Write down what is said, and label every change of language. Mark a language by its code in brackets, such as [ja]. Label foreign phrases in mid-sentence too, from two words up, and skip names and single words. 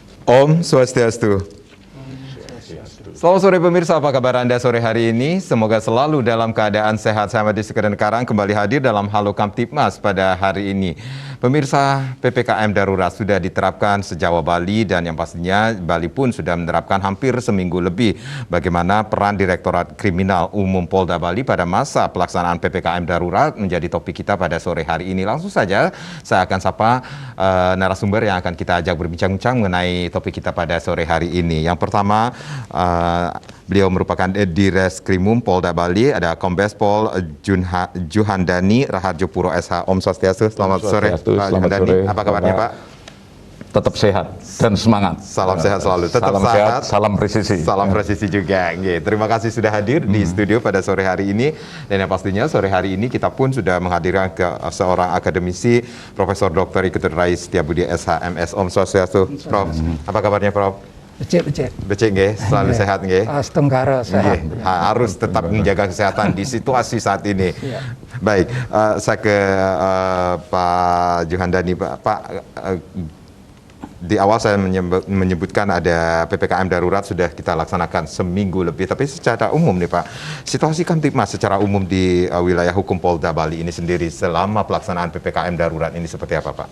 [ban] Om Swastiastu. [id] Selamat sore pemirsa, apa kabar Anda sore hari ini? Semoga selalu dalam keadaan sehat. Saya Madi Sekedar Karang kembali hadir dalam Halo Kamtibmas pada hari ini. Pemirsa, PPKM darurat sudah diterapkan sejauh Bali dan yang pastinya Bali pun sudah menerapkan hampir seminggu lebih. Bagaimana peran Direktorat Kriminal Umum Polda Bali pada masa pelaksanaan PPKM darurat menjadi topik kita pada sore hari ini. Langsung saja saya akan sapa narasumber yang akan kita ajak berbincang-bincang mengenai topik kita pada sore hari ini. Yang pertama, beliau merupakan Direskrimum Polda Bali, ada Kombes Pol Juhandani Raharjo Puro SH. [ban] Om Swastiastu, [id] selamat sore Pak Juhandani. Apa kabarnya Pak? Tetap sehat dan semangat. Salam sehat selalu. Tetap salam sehat, salam presisi. Salam presisi juga. Terima kasih sudah hadir di studio pada sore hari ini. Dan yang pastinya sore hari ini kita pun sudah menghadirkan ke seorang akademisi, Profesor Dr. Iketut Rais Setiabudi SH MS. [ban] Om Swastiastu, [id] Prof. Apa kabarnya Prof? [ban] Becek nggih, [id] selalu sehat nggih. Setenggara sehat. Harus tetap menjaga kesehatan di situasi saat ini. Baik, saya ke Pak Juhandani. Pak, di awal saya menyebutkan ada PPKM darurat sudah kita laksanakan seminggu lebih, tapi secara umum nih Pak, situasi Kamtibmas secara umum di wilayah hukum Polda Bali ini sendiri selama pelaksanaan PPKM darurat ini seperti apa Pak?